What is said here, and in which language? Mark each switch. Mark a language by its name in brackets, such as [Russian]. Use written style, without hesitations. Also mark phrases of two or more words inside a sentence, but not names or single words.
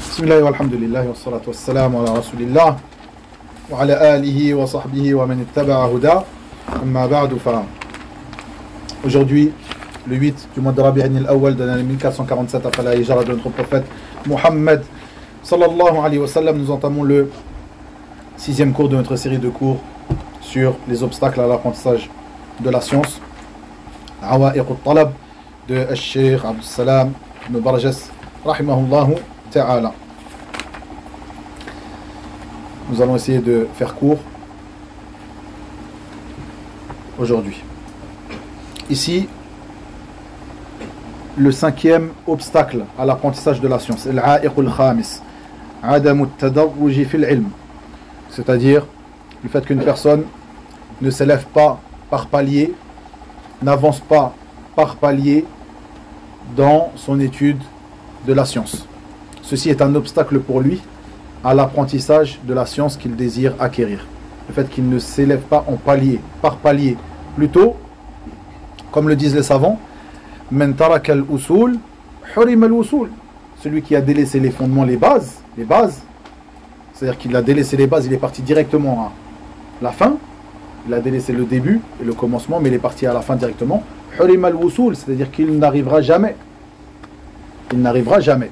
[Arabic] بسم الله والحمد لله والصلاة والسلام على رسول الله وعلى آله وصحبه ومن اتبع هدى أما بعد ف. [French] Aujourd'hui, le 8 du mois de Rabi'an al-Awwal de l'année 1447 après la hijra de notre prophète Muhammad [Arabic] صلى الله عليه وسلم, [French] nous entamons le 6e cours de notre série de cours sur les obstacles à l'apprentissage de la science, Awa'iq al-Talab de Cheikh Abdul Salam ibn Barjas [Arabic] رحمه الله تعالى. [French] Nous allons essayer de faire court aujourd'hui. Ici, le 5e obstacle à l'apprentissage de la science, [Arabic] العائق الخامس، عدم التدرج في العلم, [French] c'est-à-dire le fait qu'une personne ne s'élève pas par palier, n'avance pas par palier dans son étude de la science. Ceci est un obstacle pour lui à l'apprentissage de la science qu'il désire acquérir. Le fait qu'il ne s'élève pas en palier, par palier. Plutôt, comme le disent les savants, [Arabic] من ترك الأصول حرم الأصول. [French] Celui qui a délaissé les fondements, les bases, c'est-à-dire qu'il a délaissé les bases, il est parti directement à la fin. Il a délaissé le début et le commencement, mais il est parti à la fin directement. [Arabic] حرم الأصول, [French] c'est-à-dire qu'il n'arrivera jamais. Il n'arrivera jamais.